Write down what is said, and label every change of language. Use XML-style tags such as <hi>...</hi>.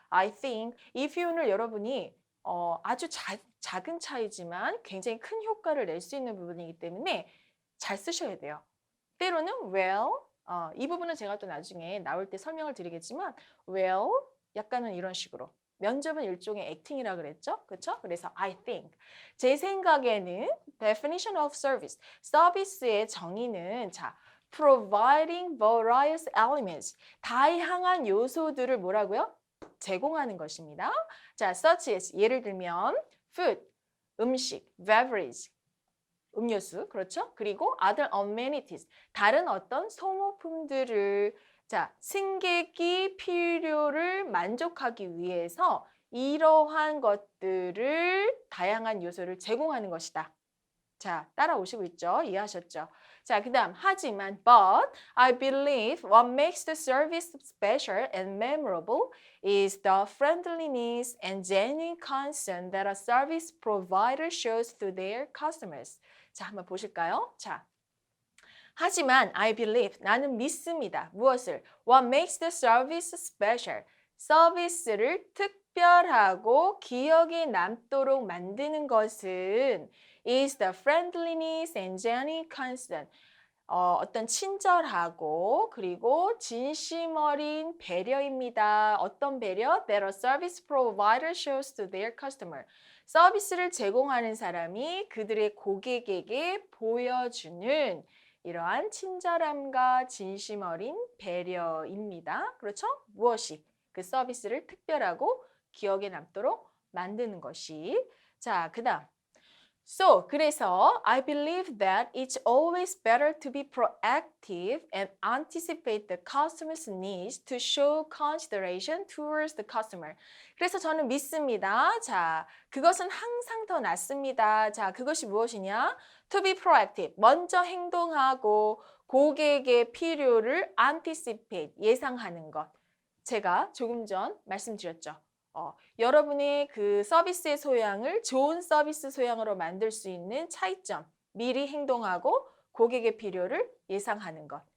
<ko>I think 이 표현을 여러분이 아주 작은 차이지만 굉장히 큰 효과를 낼 수 있는 부분이기 때문에 잘 쓰셔야 돼요. 때로는 well, 이 부분은 제가 또 나중에 나올 때 설명을 드리겠지만 well, 약간은 이런 식으로. 면접은 일종의 액팅이라 그랬죠? 그렇죠? 그래서 I think. 제 생각에는 definition of service. 서비스의 정의는 자, providing various elements. 다양한 요소들을 뭐라고요? 제공하는 것입니다. 자, such as 예를 들면 food, 음식, beverage, 음료수, 그렇죠? 그리고 other amenities, 다른 어떤 소모품들을 자, 승객이 필요를 만족하기 위해서 이러한 것들을 다양한 요소를 제공하는 것이다. 자, 따라오시고 있죠? 이해하셨죠?</ko> <en>자, 그 다음 하지만 but I believe what makes the service special and memorable is the friendliness and genuine concern that a service provider shows to their customers.</en> <ko>자, 한번 보실까요? 자, 하지만 I believe 나는 믿습니다. 무엇을?</ko> <en>What makes the service special? 서비스를 특별하고 기억에 남도록 만드는 것은 is the friendliness and genuine concern.</en> <ko>어떤 친절하고 그리고 진심 어린 배려입니다. 어떤 배려?</ko> <en>That a service provider shows to their customer.</en> <ko>서비스를 제공하는 사람이 그들의 고객에게 보여주는 이러한 친절함과 진심 어린 배려입니다. 그렇죠? 무엇이? 그 서비스를 특별하고 기억에 남도록 만드는 것이. 자, 그 다음.</ko> <en>So, 그래서 I believe that it's always better to be proactive and anticipate the customer's needs to show consideration towards the customer.</en> <ko>그래서 저는 믿습니다. 자, 그것은 항상 더 낫습니다. 자, 그것이 무엇이냐? To be proactive, 먼저 행동하고 고객의 필요를 anticipate, 예상하는 것. 제가 조금 전 말씀드렸죠. 여러분의 그 서비스의 소양을 좋은 서비스 소양으로 만들 수 있는 차이점, 미리 행동하고 고객의 필요를 예상하는 것.</ko>